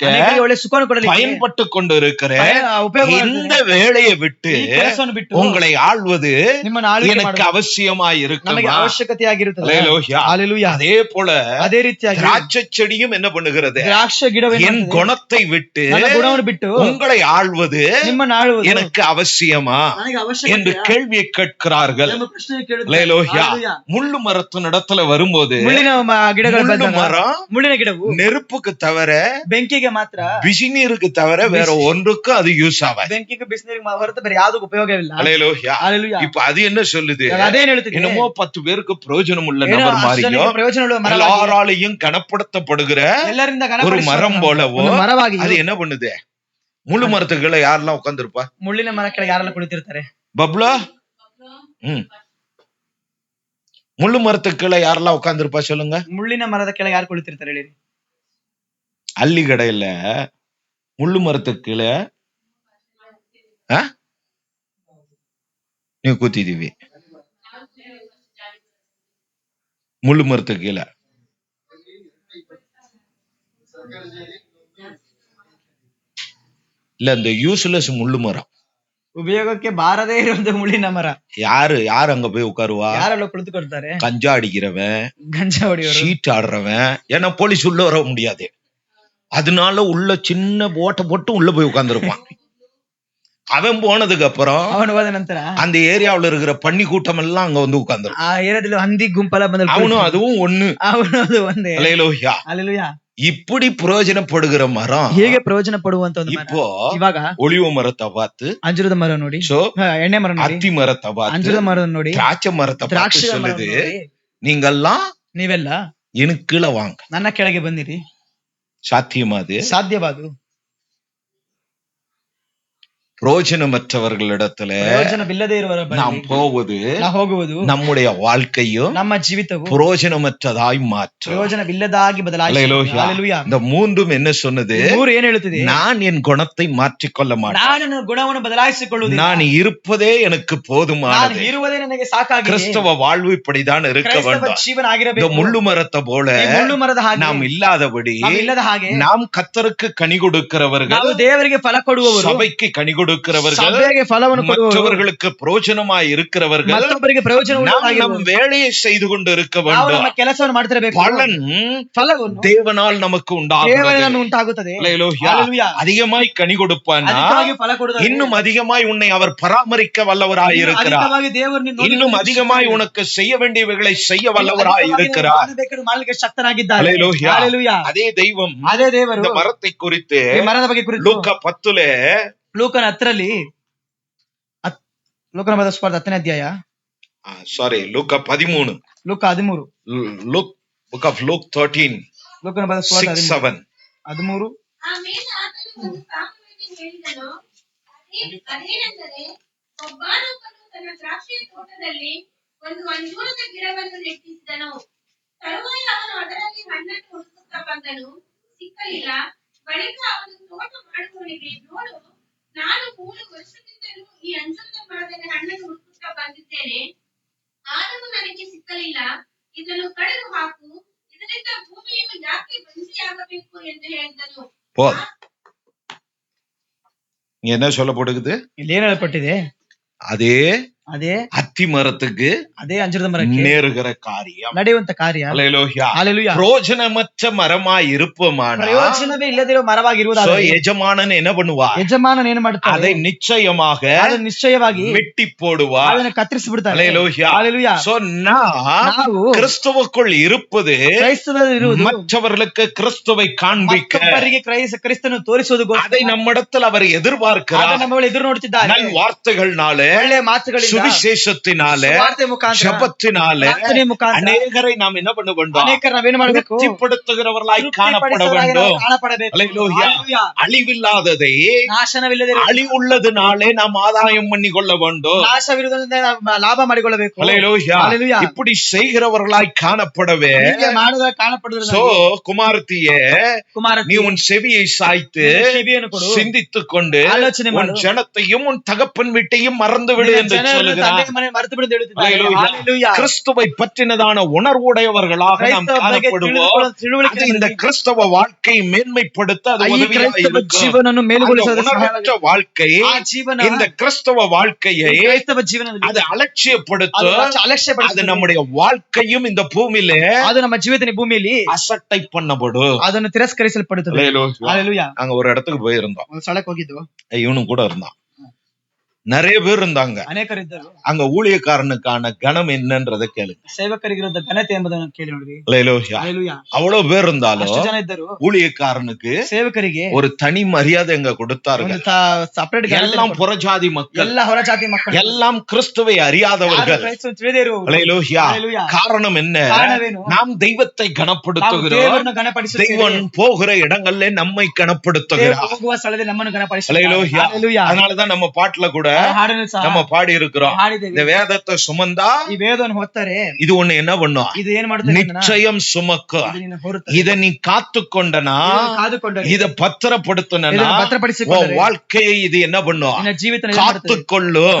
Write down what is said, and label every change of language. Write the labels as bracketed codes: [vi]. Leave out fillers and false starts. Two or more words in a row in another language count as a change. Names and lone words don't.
[kn] ಅನೇಕರಿಗೆ ಒಳ್ಳೆ ಸುಖವನ್ನು ಕೊಡಲಿಕ್ಕೆ [ta] பயன்பட்டு கொண்டு இருக்கிற [kn] ಉಪಯೋಗ [ta] இந்த வேலையை விட்டு [kn] ಈ ಕೆಲಸವನ್ನು ಬಿಟ್ಟು [ta] உங்களை ஆள்வது [kn] ನಿಮ್ಮನ್ನು ಆಳ್ವಿಕೆ [ta] எனக்கு [kn] ಮಾಡುವುದು [ta] அவசியமாய் [kn] ನಮಗೆ [ta] இருக்குமா? [kn] ಅವಶ್ಯಕತೆಯಾಗಿರುತ್ತದೆ. [ta] அல்லேலூயா. [kn] ஹalleluya. [ta] அதே போல [kn] ಅದೇ ರೀತಿಯಾಗಿ [ta] திராட்சை செடியும் என்ன பண்ணுகிறது, [kn] ದ್ರಾಕ್ಷ ಗಿಡವು [ta] என் குணத்தை விட்டு [kn] ನನ್ನ ಗುಣವನ್ನು ಬಿಟ್ಟು [ta] உங்களை ஆள்வது [kn] ನಿಮ್ಮನ್ನು ಆಳುವುದು [ta] எனக்கு அவசியமா [kn] ನನಗೆ [ta] என்று [kn] ಅವಶ್ಯಕತೆ [ta] கேள்வியை கேட்கிறார்கள். [kn] ಎಂಬ ಪ್ರಶ್ನೆ ಕೇಳುತ್ತಾರೆ. [ta] அல்லேலூயா. [kn] ஹalleluya. [ta] முள்ளு மரத்தின் இடத்துல வரும்போது [kn] ಮುಳ್ಳಿನ ಗಿಡಗಳು [ta] முள்ளு [kn] ಬಂದಾಗ [ta] மரம் [kn] ಮುಳ್ಳಿನ ಗಿಡವು [ta] நெருப்புக்கு தவிர [kn] ಬೆಂಕಿಗೆ ಮಾತ್ರ, [ta] பிசினீருக்கு தவிர வேற ஒன்றுக்கும் அது யூஸ் ஆகாது. [kn] ಬೆಂಕಿಗೆ ಬಿಸಿನೀರಿಗೆ ಹೊರತು ಬೇರೆ ಯಾವುದಕ್ಕೂ ಉಪಯೋಗವಿಲ್ಲ. [ta] அல்லேலூயா. [kn] ஹalleluya. [ta] இப்ப அது என்ன சொல்லுது, [kn] ಅದೇನ್ ಹೇಳ್ತಿದೆ, [ta] என்னமோ 10 பேருக்கு பிரயோஜனம் உள்ள [kn] ಏನೋ [ta] நபர் [kn] ಅಷ್ಟು [ta] மாதிரியும் [kn] ಜನಕ್ಕೆ ಪ್ರಯೋಜನ ಉಳ್ಳ ಮರವಾಗಿ, [ta] எல்லாராலையும் கனப்படுத்தப்படுகிற [kn] ಎಲ್ಲರಿಂದ [ta] ஒரு [kn] ಘನಪಡಿಸುವ [ta] மரம் போலவோ [kn] ಒಂದು ಮರವಾಗಿ, [ta] அது என்ன பண்ணுது, முள்ளு மரத்துக்குள்ள யாரெல்லாம் உட்கார்ந்துருப்பா? [kn] ಮುಳ್ಳಿನ ಮರ ಕೆಳಗೆ ಯಾರೆಲ್ಲ ಕುಳಿತಿರ್ತಾರೆ? [ta] பப்ளா, முள்ளு மரத்துக்குள்ள யாரெல்லாம் உட்கார்ந்துருப்பா சொல்லுங்க? [kn] ಮುಳ್ಳಿನ ಮರದ ಕೆಳಗೆ ಯಾರು ಕುಳಿತಿರ್ತಾರೆ ಹೇಳಿರಿ? [ta] அள்ளி கடையில முள்ளு மரத்துக்குள்ள நீ கூத்திதீவி, முள்ளு மரத்துக்கு கீழே இல்ல, இந்த யூஸ்லெஸ் முள்ளு மரம், [kn] ಉಪಯೋಗಕ್ಕೆ ಬಾರದೇ ಇರುವಂತ ಮುಳ್ಳಿನ ಮರ [ta] யாரு அங்க போய் உட்காருவா? [kn] ಯಾರೆಲ್ಲ ಕುಳಿತುಕೊಳ್ತಾರೆ? [ta] கஞ்சா அடிக்கிறவன், [kn] ಗಂಜಾ ಹೊಡೆಯೋರು, [ta] ஷீட் ஆடுறவன். ஏன்னா போலீஸ் உள்ள வர முடியாது, அதனால உள்ள சின்ன ஓட்ட போட்டு உள்ள போய் உட்கார்ந்துருப்பான். அவன் போனதுக்கு அப்புறம் [kn] ಅವನು ಹೋದ ನಂತರ [ta] அந்த ஏரியாவுல இருக்கிற பன்னி கூட்டம் எல்லாம் அங்க வந்து உட்கார்ந்துரும். [kn] ಆ ಏರಿಯಾದಲ್ಲಿ ಹಂದಿ ಗುಂಪೆಲ್ಲ ಬಂದ, [ta] அவனும் அதுவும் ஒண்ணு. [kn] ಅವನು ಅದು ಒಂದೇ. [ta] அல்லேலூயா. [kn] ಹalleluya. [ta] இப்படி பிரயோஜனப்படுகிற மரம் [kn] ಹೇಗೆ ಪ್ರಯೋಜನ ಪಡುವಂತ ಒಂದು ಮರ. [ta] இப்போ [kn] ಇವಾಗ [ta] ஒலிவ மரத்தை பார்த்து, [kn] ಅಂಜೂರದ ಮರ ನೋಡಿ, [ta] சோ [kn] ಎಣ್ಣೆ ಮರ ನೋಡಿ, [ta] அத்தி மரத்தை பார்த்து, [kn] ಅಂಜೂರದ ಮರ ನೋಡಿ, [ta] திராட்சை மரத்தை பார்த்து [kn] ದ್ರಾಕ್ಷಿ ಮರ [ta] சொல்லுது, [kn] ನೋಡಿ, [ta] நீங்கெல்லாம் [kn] ನೀವೆಲ್ಲ [ta] எனக்கு கீழே வாங்க. [kn] ನನ್ನ ಕೆಳಗೆ ಬಂದಿರಿ. [ta] சாத்தியமா அது? [kn] ಸಾಧ್ಯವಾದು. [ta] பிரயோஜனமற்றவர்களிடத்துல [kn] ಪ್ರಯೋಜನವಿಲ್ಲದೆ ಇರುವವರ [ta] நாம் [kn] ಬಳಿಗೆ [ta] போவது [kn] ನಾವು ಹೋಗುವುದು [ta] நம்முடைய வாழ்க்கையும் [kn] ನಮ್ಮ ಜೀವಿತವು [ta] பிரயோஜனமற்றதாய் மாற்றும். [kn] ಪ್ರಯೋಜನವಿಲ್ಲದಾಗಿ ಬದಲಾಯಿಸುತ್ತದೆ. [ta] அல்லேலூயா. [kn] ಹalleluya. [ta] இந்த மூன்றும் என்ன சொன்னது, [kn] ಮೂರು ಏನ್ ಹೇಳುತ್ತಿದೆ? [ta] நான் என் குணத்தை மாற்றிக்கொள்ள மாட்டேன், [kn] ನಾನು ನನ್ನ ಗುಣವನ್ನು ಬದಲಾಯಿಸಿಕೊಳ್ಳುವುದಿಲ್ಲ, [ta] நான் இருப்பதே எனக்கு [kn] ನಾನು [ta] போதுமானது. [kn] ಇರುವುದೇ ನನಗೆ ಸಾಕಾಗಿದೆ. [ta] கிறிஸ்தவ வாழ்வு இப்படிதான் இருக்க [kn] ಕ್ರೈಸ್ತವ [ta] வேண்டும். [kn] ಜೀವನ [ta] இந்த [kn] ಆಗಿರಬೇಕು. [ta] முள்ளு மரத்தை போல [kn] ಈ ಮುಳ್ಳು ಮರದ ಹಾಗೆ [ta] நாம் இல்லாதபடி [kn] ನಾವು ಇಲ್ಲದ ಹಾಗೆ [ta] நாம் கர்த்தருக்கு கனி கொடுக்கிறவர்கள், [kn] ನಾವು ದೇವರಿಗೆ ಫಲ ಕೊಡುವವರು, [ta] சபைக்கு கனி கொடுக்கிறவர்கள், [kn] ಸಭೆಗೆ ಫಲವನ್ನು ಕೊಡುವವರು, [ta] மற்றவர்களுக்கு பிரயோஜனமாய் இருக்கிறவர்கள், [kn] ಮತ್ತೊಬ್ಬರಿಗೆ ಪ್ರಯೋಜನ [ta] நாம் [kn] ಉಳ್ಳವರಾಗಿರುವವರು. [ta] நம் வேலையை செய்து கொண்டு இருக்க [kn] ನಾವು [ta] வேண்டும். [kn] ನಮ್ಮ ಕೆಲಸವನ್ನು ಮಾಡ್ತಿರಬೇಕು. [ta] பலன் [kn] ಫಲವನ್ನು [ta] தேவனால் நமக்கு உண்டாகுகிறது. [kn] ದೇವರಿಂದ ಉಂಟಾಗುತ್ತದೆ. [ta] அல்லேலூயா. [kn] ಹalleluya. [ta] அதிகமாய் கனி கொடுப்பானா [kn] ಅಧಿಕವಾಗಿ ಫಲ ಕೊಡುತ್ತದೆ. [ta] இன்னும் அதிகமாய் உன்னை அவர் பராமரிக்க வல்லவராய் இருக்கிறார். [kn] ಅಧಿಕವಾಗಿ ದೇವರು ನಿನ್ನನ್ನು [ta] இன்னும் அதிகமாய் உனக்கு செய்ய வேண்டியவைகளை செய்ய வல்லவராய் இருக்கிறார். [kn] ಮಾಡಬೇಕಾದ ಮಾಡಲಿಕ್ಕೆ ಶಕ್ತನಾಗಿದ್ದಾನೆ. [ta] அல்லேலூயா. [kn] ಹalleluya. [ta] அதே தெய்வம் [kn] ಅದೇ ದೇವರು [ta] இந்த மரத்தை குறித்து [kn] ಈ ಮರದ ಬಗ್ಗೆ ಕುರಿತು [ta] லூக்கா 10 [kn] ಲೂಕನ 10ರಲ್ಲಿ ಲೂಕನ ಬರೆದ ಸುವಾರ್ತೆ 10ನೇ ಅಧ್ಯಾಯ, [ta] லூக்கா 13, [kn] ಲೂಕ 13, [en] book of Luke 13, [kn] ಲೂಕನ ಬರೆದ ಸುವಾರ್ತೆ 6-7. 13. ಆಮೇಲೆ ಆತನು ಒಂದು ಸಾಮ್ಯವನ್ನು ಹೇಳಿದನು. ಅದೇನೆಂದರೆ, ಒಬ್ಬಾನೊಬ್ಬನು ತನ್ನ ದ್ರಾಕ್ಷಿಯ ತೋಟದಲ್ಲಿ ಒಂದು ಅಂಜೂರದ ಗಿಡವನ್ನು ನೆಟ್ಟಿಸಿದನು. ತರುವಾಯ ಅವನು ಅದರಲ್ಲಿ ಹಣ್ಣನ್ನು ಹುಡುಕುತ್ತಾ ಬಂದನು, ಸಿಕ್ಕಲಿಲ್ಲ. ಬಳಿಕ ಅವನು ತೋಟ ಮಾಡುವವನಿಗೆ, ನೋಡು, ನಾನು 3 ವರ್ಷದಿಂದಲೂ ಈ ಅಂಜೂರದ ಮರದಲ್ಲಿ ಹಣ್ಣನ್ನು ಹುಡುಕುತ್ತಾ ಬಂದಿದ್ದೇನೆ, ಆದರೂ ನನಗೆ ಸಿಕ್ಕಲಿಲ್ಲ. ಇದನ್ನು ಕಡಿದು ಹಾಕು, ಇದರಿಂದ ಭೂಮಿಯನ್ನು ಯಾಕೆ ಬಂಜೆಯಾಗಬೇಕು ಎಂದು ಹೇಳಿದನು. [ta] இங்க என்ன சொல்லப்படுகிறது? [kn] ಇಲ್ಲಿ ಏನ್ ಹೇಳಲ್ಪಟ್ಟಿದೆ? [ta] அதே [kn] ಅದೇ [ta] அத்தி மரத்துக்கு [kn] ಅದೇ ಅಂಜೂರದ ಮರಕ್ಕೆ [ta] நேருகிற காரியம். [kn] ನಡೆಯುವಂತ ಕಾರ್ಯ. [ta] அல்லேலூயா. [kn] ஹalleluya. [ta] பிரயோஜனமற்ற மரமாய் இருப்போமானா [kn] ಪ್ರಯೋಜನವೇ ಇಲ್ಲದಿರೋ ಮರವಾಗಿರುವುದಾದರೆ [ta] ಯಜಮಾನன் என்ன பண்ணுவா? [kn] ಯಜಮಾನನ ಏನು ಮಾಡುತ್ತಾರೆ? [ta] அதை நிச்சயமாக [kn] ಅದನ್ನು ನಿಶ್ಚಯವಾಗಿ [ta] வெட்டி போடுவா. [kn] ಅದನ್ನು ಕತ್ತರಿಸಿ ಬಿಡ್ತಾರೆ. [ta] அல்லேலூயா. [kn] ஹalleluya. [ta] சோ [kn] ನಾವು [ta] கிறிஸ்துவுக்குள் இருப்பது [kn] ಕ್ರೈಸ್ತದಲ್ಲಿರುವುದು [ta] மற்றவர்களுக்கு கிறிஸ்துவை காண்பிக்க, [kn] ಮತ್ತೊಬ್ಬರಿಗೆ ಕ್ರಿಸ್ತನನ್ನು ತೋರಿಸುವುದಕ್ಕೋಸ್ಕರ [ta] அதை நம்மிடத்தில் அவர் எதிர்பார்க்கிறார். [kn] ಅದನ್ನು ನಮ್ಮಲ್ಲಿ ಎದುರು ನೋಡುತ್ತಿದ್ದಾರೆ. [ta] நல் வார்த்தைகள்னாலே, [kn] ಒಳ್ಳೆಯ ಮಾತುಗಳಿಂದ, [ta] சுவிசேஷத்தினாலே, [kn] ಸುವಾರ್ತೆ ಮುಖಾಂತರ, [ta] ஜெபத்தினாலே [kn] ಪ್ರಾರ್ಥನೆ ಮುಖಾಂತರ [ta] அநேகரை நாம் என்ன பண்ண வேண்டும்? [kn] ಅನೇಕರು ನಾವೇನು ಮಾಡಬೇಕು? [ta] திருப்திப்படுத்துகிறவர்களாய் காணப்பட [kn] ತೃಪ್ತಿಪಡಿಸುವವರಾಗಿ [ta] வேண்டும். [kn] ನಾವು ಕಾಣಪಡಬೇಕು. [ta] அல்லேலூயா. [kn] ಹalleluya. [ta] அழிவில்லாததை [kn] ನಾಶನವಿಲ್ಲದಿರುವ [ta] அழிவுள்ளதுனாலே நாம் ஆதாயம் பண்ணி கொள்ள வேண்டும். [kn] ನಾಶವಿರುವುದರಿಂದ ನಾವು ಲಾಭ ಮಾಡಿಕೊಳ್ಳಬೇಕು. [ta] அல்லேலூயா. [kn] ಹalleluya. [ta] இப்படி செய்கிறவர்களாய் காணப்படவே [kn] ಹೀಗೆ ಮಾಡುವ ಕಾಣಪಡುವುದರಿಂದ [ta] சோ குமாரத்தியே, [kn] ಕುಮಾರತಿ, [ta] நீ உன் செவியை சாய்த்து [kn] ಕಿವಿಯನ್ನು ಕೊಡು, [ta] சிந்தித்துக் கொண்டு [kn] ಆಲೋಚನೆ [ta] உன் [kn] ಮಾಡು, [ta] ஜனத்தையும் உன் தகப்பன் வீட்டையும் மறந்து விடு [kn] ನಿನ್ನ [ta] என்று [kn] ಜನರನ್ನು [ta] சொல்லுகிறார். [kn] ತಂದೆಯ ಮನೆಯನ್ನು ಮರೆತು ಬಿಡು ಎಂದು ಹೇಳುತ್ತಿದ್ದಾರೆ. [ta] அல்லேலூயா. [kn] ಹalleluya. [ta] கிறிஸ்துவை பற்றினதான உணர்வுடையவர்களாக நாம் [kn] ಕ್ರೈಸ್ತವ ಬಗ್ಗೆ [ta] காணப்படுவோம். [kn] ತಿಳುವಳಿಕೆ [ta] அது இந்த கிறிஸ்தவ வாழ்க்கையை மேன்மைப்படுத்த அது [kn] ಈ [ta] உதவியாக [kn] ಕ್ರೈಸ್ತವ [ta] இருக்கும். [kn] ಜೀವನವನ್ನು [ta] அந்த [kn] ಮೇಲುಗೊಳಿಸುವುದು [ta] உணர்வற்ற வாழ்க்கை, [kn] ಆ ಜೀವನ, [ta] இந்த கிறிஸ்தவ வாழ்க்கையை [kn] ಕ್ರೈಸ್ತವ ಜೀವನದಲ್ಲಿ [ta] அது ಅಲட்சியப்படுத்தும். அது [kn] ಅಲಕ್ಷ್ಯಪಡಿಸುವುದು. [ta] நம்முடைய வாழ்க்கையும் இந்த பூமியிலே [kn] ಅದು ನಮ್ಮ ಜೀವಿತ ಭೂಮಿಯಲ್ಲಿ [ta] அசட்டை பண்ணப்படும். [kn] ಅದನ್ನು ತಿರಸ್ಕರಿಸಲ್ಪಡುತ್ತದೆ. ಹalleluya. [ta] நாங்க ஒரு இடத்துக்கு போயிருந்தோம். [kn] ಒಂದು ಸ್ಥಳಕ್ಕೆ ಹೋಗಿದ್ದು, [ta] இவனும் கூட இருந்தான். நிறைய பேர் இருந்தாங்க. [kn] ಅನೇಕರಿದ್ದರು. [ta] அங்க ஊழியக்காரனுக்கான கணம் என்னன்றதை கேளுங்க. [kn] ಸೇವಕರಿಗಿರುವ ಘನತೆ ಎಂಬುದನ್ನು ಕೇಳಿ ನೋಡ್ರಿ. [ta] அல்லேலூயா. [kn] ಹalleluya. [ta] அவ்வளவு பேர் இருந்தாலும் [kn] ಅಷ್ಟು ಜನ ಇದ್ದರು. [ta] ஊழியக்காரனுக்கு [kn] ಸೇವಕರಿಗೆ [ta] ஒரு தனி மரியாதை எங்க கொடுத்தார்கள். [kn] ಒಂದು ಸಪರೇಟ್ [ta] எல்லாம் புறஜாதி மக்கள், [kn] ಎಲ್ಲ ಹೊರಜಾತಿ ಮಕ್ಕಳು, [ta] எல்லாம் கிறிஸ்துவை அறியாதவர்கள். [kn] ತಿಳಿದೇ ಇರುವವರು. [ta] அல்லேலூயா. [kn] ಹalleluya. [ta] காரணம் என்ன? [kn] ಕಾರಣವೇನು? [ta] நாம் தெய்வத்தை [kn] ನಾವು [ta] கனப்படுத்துகிறோம். [kn] ದೇವರನ್ನು ಗಣಪಡಿಸುತ್ತೇವೆ. [ta] தெய்வன் போகிற இடங்கள்ல நம்மை [kn] ದೇವರು [ta] கனப்படுத்துகிறார். [kn] ಹೋಗುವ ಸ್ಥಳದಲ್ಲಿ ನಮ್ಮನ್ನು ಗಣಪಡಿಸುತ್ತಾರೆ. [ta] அல்லேலூயா. [kn] ಹalleluya. [ta] அதனாலதான் நம்ம பாட்டுல கூட [kn] ಹಾಡನ್ನು ಸಹ [ta] நம்ம பாடி இருக்கிறோம். [kn] ಹಾಡಿದ್ದೇವೆ. [ta] இந்த வேதத்தை சுமந்தா [kn] ಈ ವೇದವನ್ನು ಹೊತ್ತರೆ [ta] இது ஒண்ணு என்ன பண்ணும்? [kn] ಇದು ಏನ್ ಮಾಡುತ್ತದೆ? [ta] நிச்சயம் சுமக்கும். [kn] ಇದು ನಿನ್ನ ಹೊರುತ್ತದೆ. [ta] இத நீ காத்துக்கொண்டனா, [kn] ಇದನ್ನು ಕಾದುಕೊಂಡರೆ, [ta] இத பத்திரப்படுத்தினா, [kn] ಇದನ್ನು ಭದ್ರಪಡಿಸಿಕೊಂಡರೆ, [ta] உன் வாழ்க்கையை இது என்ன பண்ணும்? [kn] ನಿನ್ನ ಜೀವಿತ ಏನ್ ಮಾಡುತ್ತದೆ? [ta] காத்துக்கொள்ளும்.